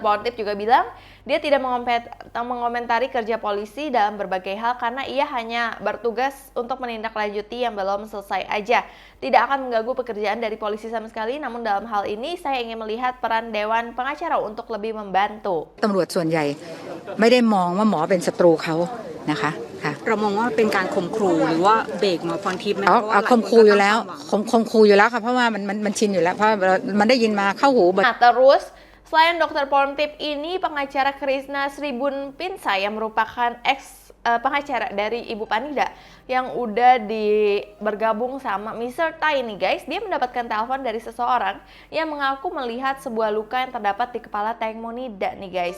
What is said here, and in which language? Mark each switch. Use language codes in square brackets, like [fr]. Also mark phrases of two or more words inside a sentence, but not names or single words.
[id] Pontip juga bilang dia tidak mengomentari kerja polisi dalam berbagai hal karena ia hanya bertugas untuk menindaklanjuti yang belum selesai aja. Tidak akan mengganggu pekerjaan dari polisi sama sekali, namun dalam hal ini saya ingin melihat peran Dewan Pengacara untuk lebih membantu. [th] ตำรวจส่วนใหญ่ไม่ได้มองว่าหมอเป็นศัตรูเขานะคะค่ะ เรามองว่าเป็นการข่มขู่หรือว่าเบรกหมอพรทิพย์ไหม เอาข่มขู่อยู่แล้วข่มขู่อยู่แล้วค่ะเพราะว่ามันชินอยู่แล้วเพราะมันได้ยินมาเข้าหู [id] Nah, terus selain Dr. Pontip ini, pengacara Krishna Sribun Pinsai yang merupakan pengacara dari Ibu Panida yang udah bergabung sama Mr. Tai ini guys, dia mendapatkan telepon dari seseorang yang mengaku melihat sebuah luka yang terdapat di kepala Teng Monida nih guys.